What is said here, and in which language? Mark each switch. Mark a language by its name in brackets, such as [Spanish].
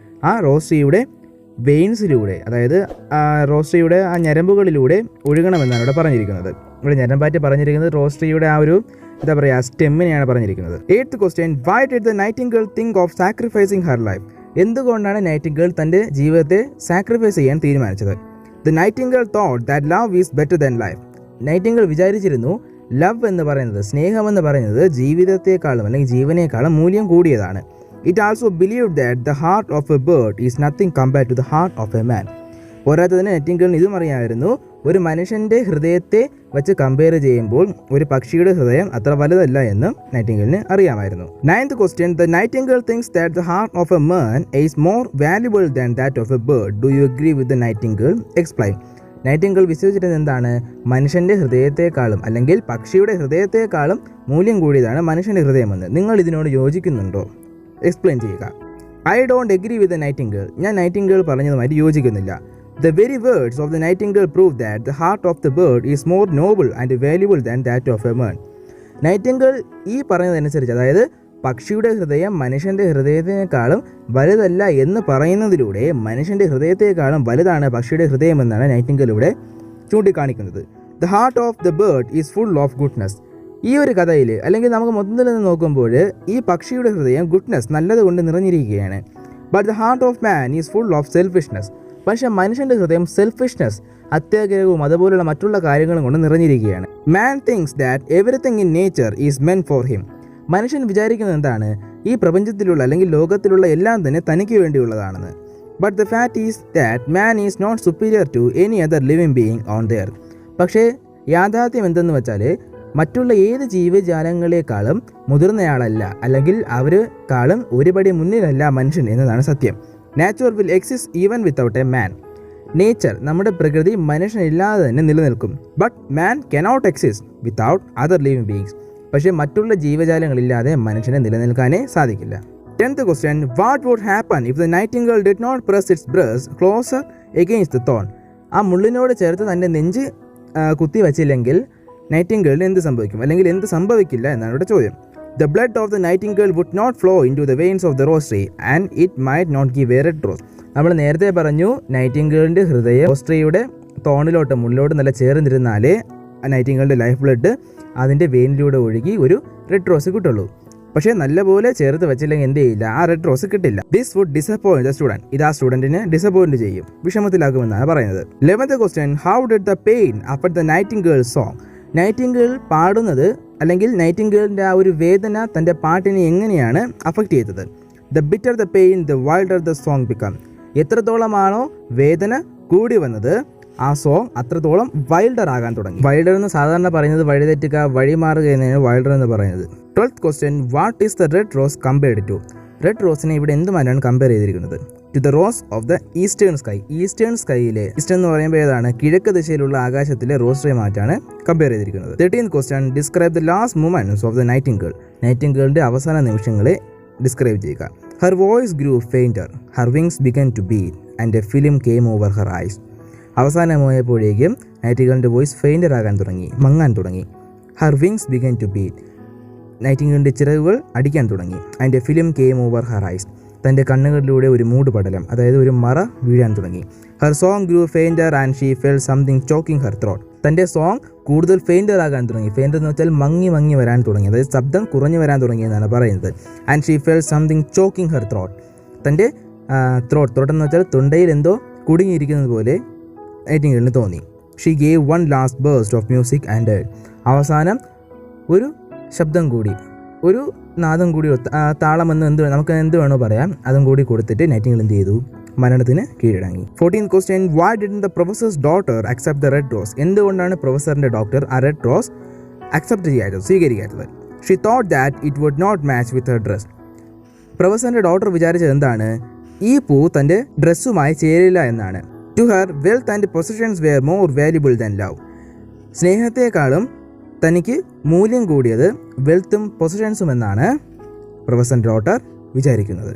[Malayalam] ആ റോസ് ട്രീയുടെ വെയിൻസിലൂടെ, അതായത് ആ റോസ് ട്രീയുടെ ആ ഞരമ്പുകളിലൂടെ ഒഴുകണമെന്നാണ് ഇവിടെ പറഞ്ഞിരിക്കുന്നത്. ഇവിടെ ഞരമ്പാറ്റ് പറഞ്ഞിരിക്കുന്നത് റോസ് ട്രീയുടെ ആ ഒരു എന്താ പറയുക സ്റ്റെമ്മിനെയാണ് പറഞ്ഞിരിക്കുന്നത്. [English] Eighth question, why did the nightingale think of sacrificing her life? [Malayalam] എന്തുകൊണ്ടാണ് നൈറ്റിംഗേൾ തൻ്റെ ജീവിതത്തെ സാക്രിഫൈസ് ചെയ്യാൻ തീരുമാനിച്ചത്? [English] The Nightingale thought that love is better than life. [Malayalam] Nightingale വിചാരിച്ചിരുന്നു ലവ് എന്ന് പറയുന്നത്, സ്നേഹമെന്ന് പറയുന്നത് ജീവിതത്തെക്കാളും അല്ലെങ്കിൽ ജീവനേക്കാളും മൂല്യം കൂടിയതാണ്. [English] It also believed that the heart of a bird is nothing compared to the heart of a man. [Malayalam] പോരാത്തതിന് നൈറ്റിംഗേലിന് ഇതും അറിയാമായിരുന്നു, ഒരു മനുഷ്യൻ്റെ ഹൃദയത്തെ വെച്ച് കമ്പയർ ചെയ്യുമ്പോൾ ഒരു പക്ഷിയുടെ ഹൃദയം അത്ര വലുതല്ല എന്ന് നൈറ്റിംഗേലിന് അറിയാമായിരുന്നു. [English] 9th question. The Nightingale thinks that the heart of a man is more valuable than that of a bird. Do you agree with the Nightingale? [Malayalam] Explain. Nightingale വിശ്വസിച്ചിരുന്നത് എന്താണ്? മനുഷ്യൻ്റെ ഹൃദയത്തെക്കാളും അല്ലെങ്കിൽ പക്ഷിയുടെ ഹൃദയത്തെക്കാളും മൂല്യം കൂടിയതാണ് മനുഷ്യൻ്റെ ഹൃദയമെന്ന്. നിങ്ങൾ ഇതിനോട് യോജിക്കുന്നുണ്ടോ? എക്സ്പ്ലെയിൻ ചെയ്യുക. [English] I don't agree with the nightingale. [Malayalam] ഞാൻ നൈറ്റിംഗേൽ പറഞ്ഞതുമായിട്ട് യോജിക്കുന്നില്ല. [English] The very words of the Nightingale prove that the heart of the bird is more noble and valuable than that of a man. [Malayalam] Nightingale ഈ പറയുന്നതനുസരിച്ച്, അതായത് പക്ഷിയുടെ ഹൃദയം മനുഷ്യൻ്റെ ഹൃദയത്തിനേക്കാളും വലുതല്ല എന്ന് പറയുന്നതിലൂടെ മനുഷ്യൻ്റെ ഹൃദയത്തെക്കാളും വലുതാണ് പക്ഷിയുടെ ഹൃദയമെന്നാണ് നൈറ്റിംഗേൽ ഇവിടെ ചൂണ്ടിക്കാണിക്കുന്നത്. [English] The heart of the bird is full of goodness. [Malayalam] ഈ ഒരു കഥയിൽ അല്ലെങ്കിൽ നമുക്ക് മൊത്തത്തിൽ നിന്ന് നോക്കുമ്പോൾ ഈ പക്ഷിയുടെ ഹൃദയം ഗുഡ്നെസ്, നല്ലത് കൊണ്ട് നിറഞ്ഞിരിക്കുകയാണ്. [English] But the heart of man is full of selfishness. [Malayalam] പക്ഷേ മനുഷ്യൻ്റെ ഹൃദയം സെൽഫിഷ്നെസ്, അത്യാഗ്രഹവും അതുപോലുള്ള മറ്റുള്ള കാര്യങ്ങളും കൊണ്ട് നിറഞ്ഞിരിക്കുകയാണ്. [English] Man thinks that everything in nature is meant for him. [Malayalam] മനുഷ്യൻ വിചാരിക്കുന്നത് എന്താണ്? ഈ പ്രപഞ്ചത്തിലുള്ള അല്ലെങ്കിൽ ലോകത്തിലുള്ള എല്ലാം തന്നെ തനിക്ക് വേണ്ടിയുള്ളതാണെന്ന്. [English] But the fact is that man is not superior to any other living being on the earth. [Malayalam] പക്ഷേ യാഥാർത്ഥ്യം എന്തെന്ന് വെച്ചാൽ മറ്റുള്ള ഏത് ജീവജാലങ്ങളെക്കാളും മുതിർന്നയാളല്ല, അല്ലെങ്കിൽ അവരെക്കാളും ഒരുപടി മുന്നിലല്ല മനുഷ്യൻ എന്നതാണ് സത്യം. [English] Nature will exist even without a man. [Malayalam] Nature, നമ്മുടെ പ്രകൃതി മനുഷ്യനില്ലാതെ തന്നെ നിലനിൽക്കും. [English] But man cannot exist without other living beings. [Malayalam] പക്ഷേ മറ്റുള്ള ജീവജാലങ്ങളില്ലാതെ മനുഷ്യനെ നിലനിൽക്കാനേ സാധിക്കില്ല. [English] 10th question. What would happen if the nightingale did not press its breast closer against the thorn? [Malayalam] ആ മുള്ളിനോട് ചേർത്ത് തൻ്റെ നെഞ്ച് കുത്തി വച്ചില്ലെങ്കിൽ നൈറ്റിംഗേളിന് എന്ത് സംഭവിക്കും, അല്ലെങ്കിൽ എന്ത് സംഭവിക്കില്ല എന്നാണ് ഇവിടെ ചോദ്യം. [English] The blood of the nightingale would not flow into the veins of the rose tree and it might not give a red rose. [Malayalam] നമ്മൾ നേരത്തെ പറഞ്ഞു, നൈറ്റിംഗേളിൻ്റെ ഹൃദയം റോസ് ട്രീയുടെ തോണിലോട്ട് മുള്ളിലോട്ട് നല്ല ചേർന്നിരുന്നാലേ നൈറ്റിംഗേളിൻ്റെ ലൈഫ് ബ്ലഡ് അതിൻ്റെ വെയിനിലൂടെ ഒഴുകി ഒരു റെഡ് റോസ് കിട്ടുള്ളൂ. പക്ഷേ നല്ലപോലെ ചേർത്ത് വെച്ചില്ലെങ്കിൽ എന്ത് ചെയ്യില്ല, ആ റെഡ് റോസ് കിട്ടില്ല. [English] This would disappoint the student. [Malayalam] ഇത് ആ സ്റ്റുഡൻറ്റിനെ ഡിസപ്പോയിന്റ് ചെയ്യും, വിഷമത്തിലാക്കുമെന്നാണ് പറയുന്നത്. [English] 11th question. How did the pain affect the nightingale's song? [Malayalam] Nightingale പാടുന്നത് അല്ലെങ്കിൽ നൈറ്റിംഗേളിൻ്റെ ആ ഒരു വേദന തൻ്റെ പാട്ടിനെ എങ്ങനെയാണ് അഫക്റ്റ് ചെയ്തത്? [English] The bitter the pain the wilder the song become. [Malayalam] എത്രത്തോളമാണോ വേദന കൂടി വന്നത് ആ സോങ് അത്രത്തോളം വൈൽഡർ ആകാൻ തുടങ്ങി. വൈൽഡർ എന്ന് സാധാരണ പറയുന്നത് വഴിതെറ്റുക, വഴിമാറുക എന്നതിന് വൈൽഡർ എന്ന് പറയുന്നത്. [English] 12th question. What is the red rose compared to? [Malayalam] Red റോസിനെ ഇവിടെ എന്തുമായിട്ടാണ് കമ്പയർ ചെയ്തിരിക്കുന്നത്? [English] To the rose of the eastern sky. [Malayalam] Eastern സ്കൈയിലെ, eastern എന്ന് പറയുമ്പോൾ ഏതാണ്? കിഴക്ക് ദിശയിലുള്ള ആകാശത്തിലെ റോസ് ട്രീ മാറ്റാണ് കമ്പയർ ചെയ്തിരിക്കുന്നത്. [English] 13th question. Describe the last moments of the nightingale. [Malayalam] നൈറ്റിംഗേളിൻ്റെ അവസാന നിമിഷങ്ങളെ ഡിസ്ക്രൈബ് ചെയ്യുക. [English] Her voice grew fainter, her wings began to beat and a film came over her eyes. [Malayalam] അവസാനമായപ്പോഴേക്കും നൈറ്റിംഗേളിൻ്റെ voice ഫെയിൻറ്റർ ആകാൻ തുടങ്ങി, മങ്ങാൻ തുടങ്ങി. [English] Her wings began to beat. [Malayalam] നൈറ്റിംഗേളിൻ്റെ ചിറകുകൾ അടിക്കാൻ തുടങ്ങി. [English] And a film came over her eyes. [Malayalam] തൻ്റെ കണ്ണുകളിലൂടെ ഒരു മൂടുപടലം, അതായത് ഒരു മറ വീഴാൻ തുടങ്ങി. [English] Her song grew fainter and she felt something choking her throat. [Malayalam] തൻ്റെ സോങ് കൂടുതൽ ഫെയിൻറ്റർ ആകാൻ തുടങ്ങി. ഫെയിൻറ്റർ എന്ന് വെച്ചാൽ മങ്ങി വരാൻ തുടങ്ങി, അതായത് ശബ്ദം കുറഞ്ഞു വരാൻ തുടങ്ങി എന്നാണ് പറയുന്നത്. [English] And she felt something choking her throat. [Malayalam] തൻ്റെ ത്രോട്ട് എന്ന് വെച്ചാൽ തൊണ്ടയിൽ എന്തോ കുടുങ്ങിയിരിക്കുന്നത് പോലെ നൈറ്റിംഗേളിന് തോന്നി. [English] she gave one last burst of music and [Malayalam] അവസാനം ഒരു ശബ്ദം കൂടി, ഒരു നാദം കൂടി, താളമെന്ന് നമുക്ക് എന്ത് വേണോ പറയാം, അതും കൂടി കൊടുത്തിട്ട് നൈറ്റിംഗേൾ എന്ത് ചെയ്തു? മരണത്തിന് കീഴടങ്ങി. [English] 14th question. Why didn't the professor's daughter accept the red rose? [Malayalam] എന്തുകൊണ്ടാണ് പ്രൊഫസറിൻ്റെ ഡോക്ടർ ആ റെഡ് റോസ് അക്സെപ്റ്റ് ചെയ്യാത്തത്, സ്വീകരിക്കാത്തത്? [English] She thought that it would not match with her dress. [Malayalam] പ്രൊഫസറിൻ്റെ doctor വിചാരിച്ചത് എന്താണ്? ഈ പൂ തൻ്റെ ഡ്രസ്സുമായി ചേരില്ല എന്നാണ്. [English] To her, wealth and possessions were more valuable than love. [Malayalam] സ്നേഹത്തെക്കാളും തനിക്ക് മൂല്യം കൂടിയത് വെൽത്തും പൊസിഷൻസും എന്നാണ് പ്രൊഫസർ ഡോട്ടർ വിചാരിക്കുന്നത്.